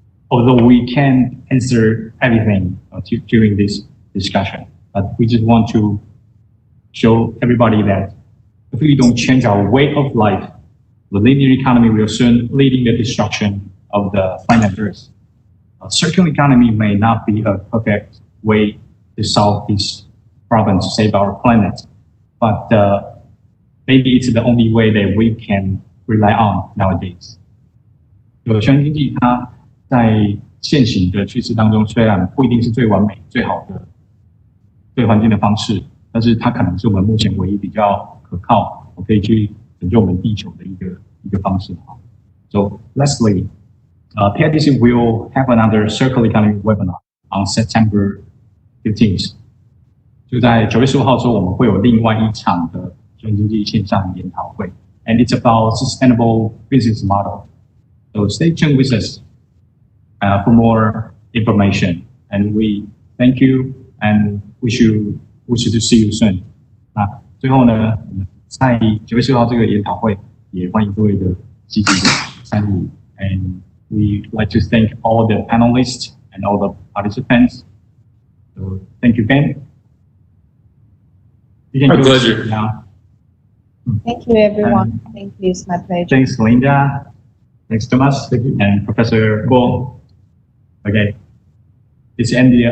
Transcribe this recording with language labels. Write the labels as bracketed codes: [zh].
[en] Although we can't answer everything during this discussion, but we just want to show everybody that if we don't change our way of life, the linear economy will soon lead in the destruction of the planet Earth. Circular economy may not be a perfect way to solve this problem to save our planet, but maybe it's the only way that we can rely on nowadays. [zh] 循环经济它在现行的趋势当中，虽然不一定是最完美、最好的对环境的方式，但是它可能是我们目前唯一比较可靠，可以去拯救我们地球的一个方式。 [en] So lastly, PIDC will have another circular economy webinar on September 15th. [zh] 就在9月15号的时候，我们会有另外一场的循环经济线上研讨会 ， [en] and it's about sustainable business model. So stay tuned with us for more information. And we thank you and wish to see you soon. [zh] 那最后呢，在9月16号这个研讨会，也欢迎各位的积极的参与。 [en] And we like to thank all the panelists and all the participants. So thank you, Ben. You can My pleasure. now. Thank you, everyone. Thank you. It's my pleasure. Thanks, Linda. Thanks, Thomas. Thank you. And Professor Guo. Okay. It's the end